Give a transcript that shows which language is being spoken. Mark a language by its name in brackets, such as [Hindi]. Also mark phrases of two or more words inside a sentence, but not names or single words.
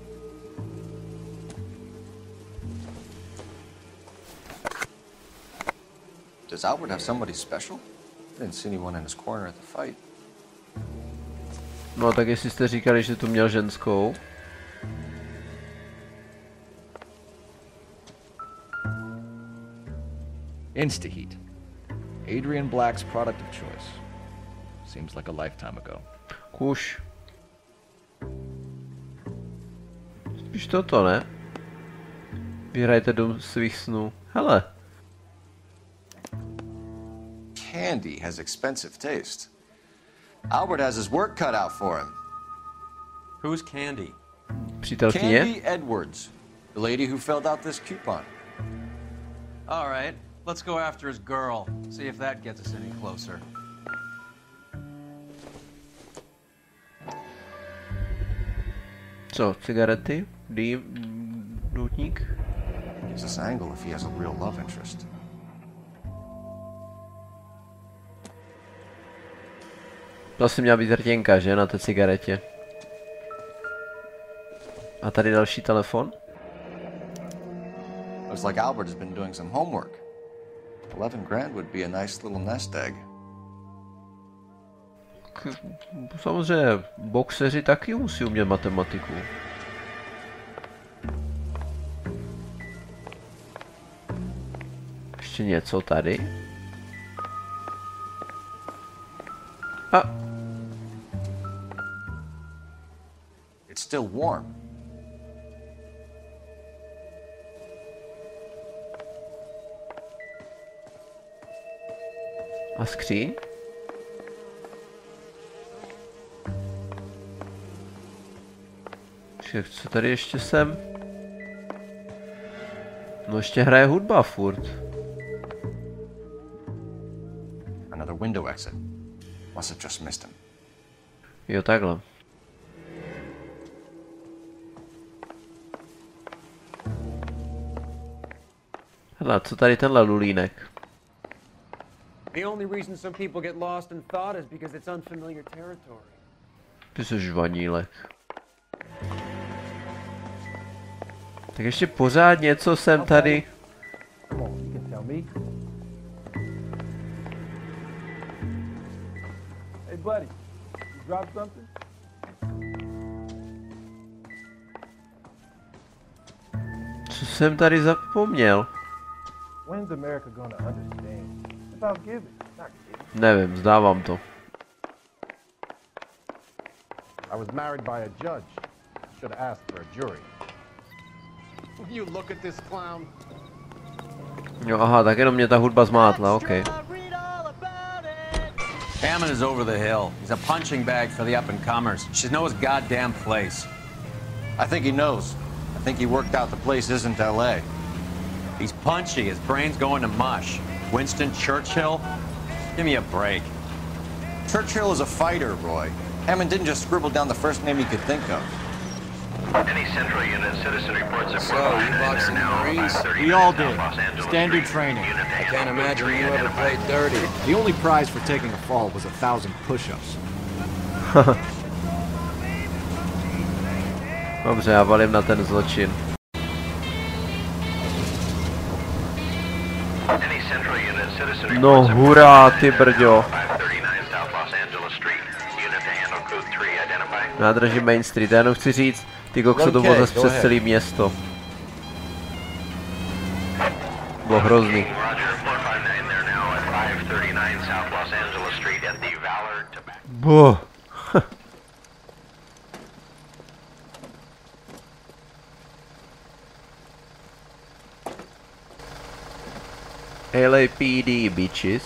[English] Does Albert have somebody special? I didn't see anyone in his corner at the fight. [Czech] No tak jestli jste říkali, že tu měl ženskou. [English] Instaheat. Adrian Black's product of choice. Seems like a lifetime ago. [Czech] Kuš. Spíš toto, ne? Vyhrajte dům svých snů. Hele. [English] Candy has expensive taste. Albert has his work cut out for him. Who's Candy? [Czech] Přítelkyně? [English] Candy Edwards, the lady who filled out this coupon. All right. Let's go after his girl. See if that gets us any closer. [Czech] Co, cigarety? Doutník? [English] Gives us angle if he has a real love interest. [Czech] To asi měla být rtěnka, že? Na té cigaretě. A tady další telefon? [English] Looks like Albert has been doing some homework. 11 grand would be a nice little nest egg. [Czech] Samozřejmě, boxeři taky musí umět matematiku. Ještě něco tady? A. [English] It's still warm. [Czech] A skříň? Co tady ještě jsem? No ještě hraje hudba furt. [English] Another window exit. Must have just missed him. [Czech] Jo, takhle. Hele, co tady tenhle lulínek? [English] The only reason some people get lost in thought is because it's unfamiliar territory. [Czech] Ty jsi žvanílek. Tak ještě pořád něco jsem tady. [English] Hey buddy, you dropped something? [Czech] Co jsem tady zapomněl? [English] When's America gonna understand? It's about giving, not giving. [Czech] Nevím, zdávám to. [English] I was married by a judge. Should have asked for a jury. You look at this clown. [Czech] Jo, aha, tak jenom mě ta hudba zmátla, ok. [English] Hammond is over the hill. He's a punching bag for the up-and-comers. She knows his goddamn place. I think he knows. I think he worked out the place isn't L.A. He's punchy. His brain's going to mush. Winston Churchill? Give me a break. Churchill is a fighter, Roy. Hammond didn't just scribble down the first name he could think of. Any central unit, citizen reports of So, you boxing Marines? We all did. Standard training. I can't imagine you ever played dirty. The only prize for taking a fall was 1,000 push-ups. [Czech] Dobře, já valím na ten zločin. No hurá, ty brďo. Nádraží Main Street, já jenom chci říct, ty kokso to bylo zase přes celé město. Bylo hrozný. Boh. [English] LAPD, bitches.